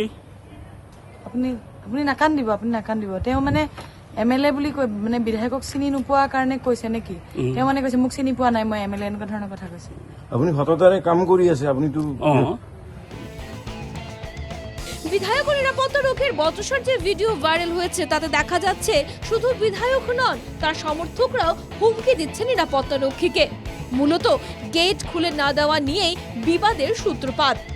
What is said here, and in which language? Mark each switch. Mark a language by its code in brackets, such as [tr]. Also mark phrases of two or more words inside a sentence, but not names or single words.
[as] আপুনি নাকান্দিব, আপুনি নাকান্দিব। তেওঁ মানে এমএলএ বুলি কৈ মানে বিধায়কক চিনি নোপোৱাৰ কাৰণে কৈছে নেকি? তেওঁ মানে কৈছে মোক চিনি পোৱা নাই, মই এমএলএ, এনেকুৱা ধৰণৰ কথা কৈছে। আপুনি সততাৰে কাম কৰি আছে, আপুনিতো [bn] বিধায়ক ও নিরাপত্তা রক্ষীর বচসার যে ভিডিও ভাইরাল হয়েছে তাতে দেখা যাচ্ছে শুধু বিধায়ক নন, তার সমর্থকরাও হুমকি দিচ্ছে নিরাপত্তা রক্ষীকে। মূলত গেট খুলে না দেওয়া নিয়েই বিবাদের সূত্রপাত।